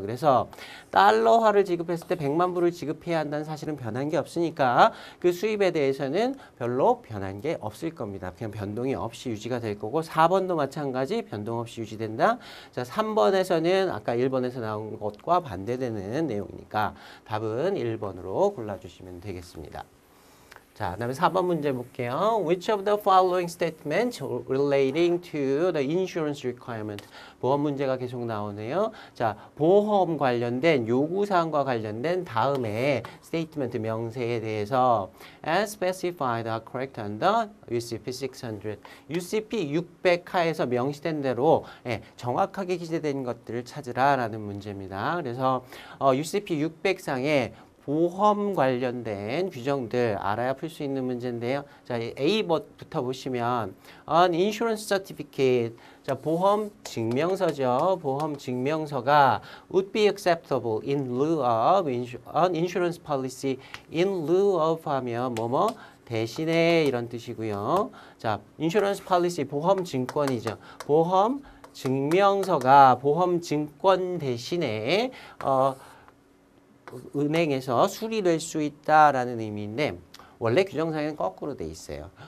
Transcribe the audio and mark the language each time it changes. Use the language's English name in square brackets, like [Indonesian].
[Korean] 그래서 달러화를 지급했을 때 100만 불을 지급해야 한다는 사실은 변한 게 없으니까 그 수입에 대해서는 별로 변한 게 없을 겁니다. 그냥 변동이 없이 유지가 될 거고 4번도 마찬가지 변동 없이 유지된다. 자, 3번에서는 아까 1번에서 나온 것과 반대되는 내용이니까 답은 1번으로 골라주시면 되겠습니다. 자, 그다음에 4번 문제 볼게요. [English] Which of the following statements relating to the insurance requirement? [Korean] 보험 문제가 계속 나오네요. 자, 보험 관련된 요구사항과 관련된 다음에 statement 명세에 대해서 [English] as specified are correct under UCP 600. [Korean] UCP 600 하에서 명시된 대로 정확하게 기재된 것들을 찾으라라는 문제입니다. 그래서 UCP 600상에 보험 관련된 규정들 알아야 풀 수 있는 문제인데요. 자, A부터 보시면 [English] An insurance certificate. [Korean] 자, 보험 증명서죠. 보험 증명서가 [English] would be acceptable in lieu of an insurance policy. in lieu of [Korean] 하면 뭐뭐 대신에 이런 뜻이고요. 자, [English] insurance policy [Korean] 보험 증권이죠. 보험 증명서가 보험 증권 대신에 은행에서 수리될 수 있다라는 의미인데 원래 규정상에는 거꾸로 돼 있어요.